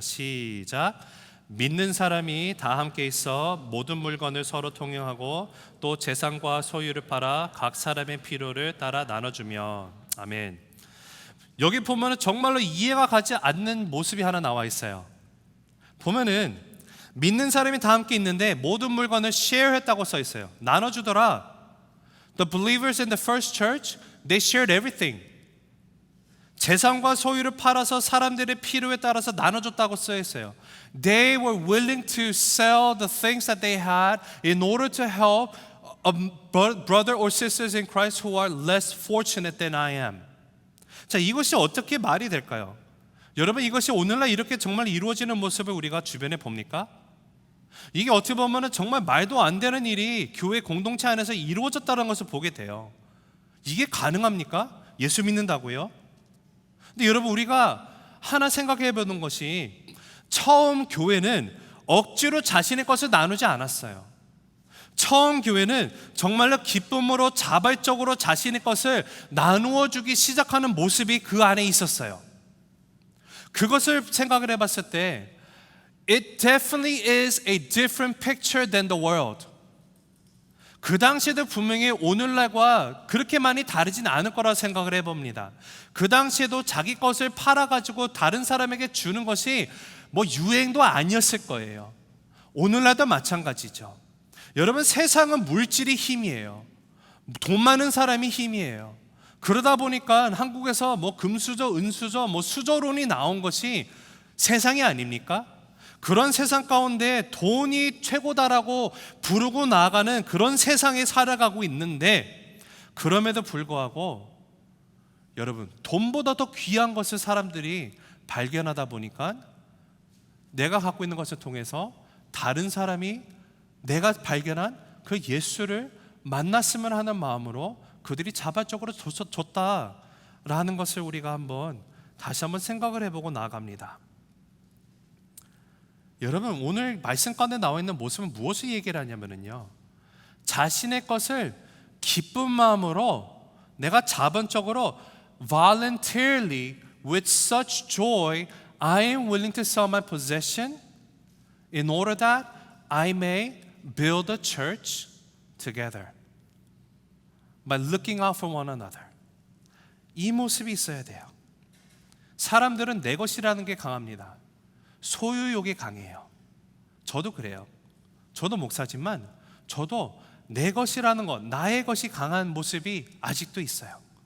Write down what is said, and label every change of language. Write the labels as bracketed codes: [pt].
[ko] 시작. 믿는 사람이 다 함께 있어 모든 물건을 서로 통용하고 또 재산과 소유를 팔아 각 사람의 필요를 따라 나눠주며. 아멘. 여기 보면은 정말로 이해가 가지 않는 모습이 하나 나와 있어요. 보면은 믿는 사람이 다 함께 있는데 모든 물건을 share 했다고 써 있어요. 나눠주더라. [en] The believers in the first church, they shared everything. [ko] 재산과 소유를 팔아서 사람들의 필요에 따라서 나눠줬다고 써 있어요. [en] They were willing to sell the things that they had in order to help a brother or sisters in Christ who are less fortunate than I am. [ko] 자, 이것이 어떻게 말이 될까요? 여러분, 이것이 오늘날 이렇게 정말 이루어지는 모습을 우리가 주변에 봅니까? 이게 어떻게 보면 정말 말도 안 되는 일이 교회 공동체 안에서 이루어졌다는 것을 보게 돼요. 이게 가능합니까? 예수 믿는다고요? 근데 여러분, 우리가 하나 생각해 보는 것이 처음 교회는 억지로 자신의 것을 나누지 않았어요. 처음 교회는 정말로 기쁨으로 자발적으로 자신의 것을 나누어 주기 시작하는 모습이 그 안에 있었어요. 그것을 생각을 해봤을 때 [en] It definitely is a different picture than the world. [ko] 그 당시에도 분명히 오늘날과 그렇게 많이 다르진 않을 거라고 생각을 해봅니다. 그 당시에도 자기 것을 팔아가지고 다른 사람에게 주는 것이 뭐 유행도 아니었을 거예요. 오늘날도 마찬가지죠. 여러분, 세상은 물질이 힘이에요. 돈 많은 사람이 힘이에요. 그러다 보니까 한국에서 뭐 금수저, 은수저, 뭐 수저론이 나온 것이 세상이 아닙니까? 그런 세상 가운데 돈이 최고다라고 부르고 나아가는 그런 세상에 살아가고 있는데, 그럼에도 불구하고 여러분, 돈보다 더 귀한 것을 사람들이 발견하다 보니까 내가 갖고 있는 것을 통해서 다른 사람이 내가 발견한 그 예수를 만났으면 하는 마음으로 그들이 자발적으로 줬다라는 것을 우리가 다시 한번 생각을 해보고 나아갑니다. 여러분, 오늘 말씀 가운데 나와 있는 모습은 무엇을 얘기를 하냐면요, 자신의 것을 기쁜 마음으로 내가 자본적으로 [en] voluntarily with such joy I am willing to sell my possession in order that I may build a church together by looking out for one another. [ko] 이 모습이 있어야 돼요. 사람들은 내 것이라는 게 강합니다. 소유욕이 강해요. 저도 그래요. 저도 목사지만 저도 내 것이라는 것, 나의 것이 강한 모습이 아직도 있어요.